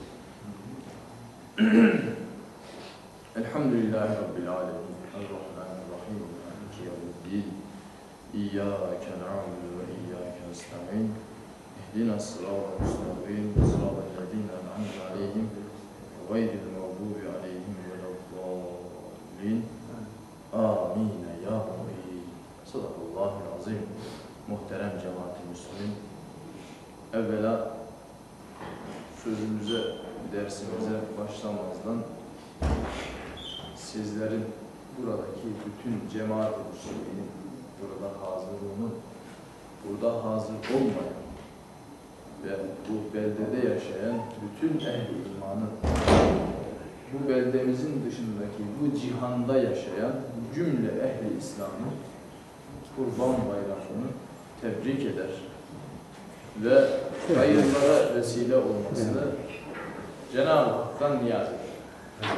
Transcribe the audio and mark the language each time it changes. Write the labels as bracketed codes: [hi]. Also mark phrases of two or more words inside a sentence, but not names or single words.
[ar] الحمد لله رب العالمين الرحمن الرحيم مالك يوم الدين إياك نعبد وإياك نستعين اهدنا الصراط المستقيم صراط الذين أنعمت عليهم غير المغضوب عليهم ولا الضالين آمين يا ربي صدق الله العظيم. [tr] Muhterem cemaat-i Müslümin, evvela sözümüze, dersimize başlamazdan sizlerin buradaki bütün cemaat-i Müslümin'in burada hazırlığının, burada hazır olmayan ve bu beldede yaşayan bütün ehl-i imanın, bu beldemizin dışındaki bu cihanda yaşayan cümle ehl-i İslam'ın Kurban Bayramı'nı tebrik eder ve hayırlara vesile olmasını Cenab-ı Hak'tan niyaz eder.